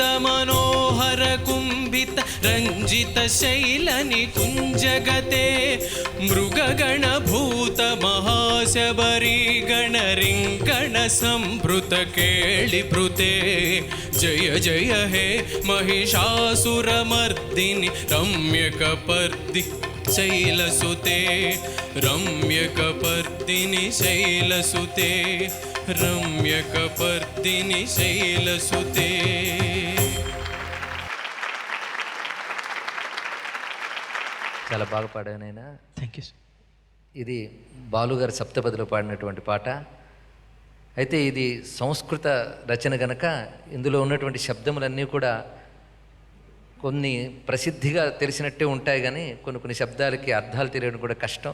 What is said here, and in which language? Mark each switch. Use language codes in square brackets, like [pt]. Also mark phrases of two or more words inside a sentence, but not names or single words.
[sa] मनोहर कुंभित रंजित शैलनि कुंजगते मृगगण भूत महाशबरी गण रिंगण संभृत केलिभृते जय जय हे महिषासुरमर्दिनि रम्यकपर्दि शैलसुते रम्यकपर्दिनि शैलसुते रम्यकपर्दिनि शैलसुते [te] చాలా బాగా పాడానైనా. [en] thank you. [te] ఇది బాలుగారు సప్తపదిలో పాడినటువంటి పాట. అయితే ఇది సంస్కృత రచన గనక ఇందులో ఉన్నటువంటి శబ్దములన్నీ కూడా కొన్ని ప్రసిద్ధిగా తెలిసినట్టే ఉంటాయి, కానీ కొన్ని శబ్దాలకి అర్థాలు తెలియడం కూడా కష్టం.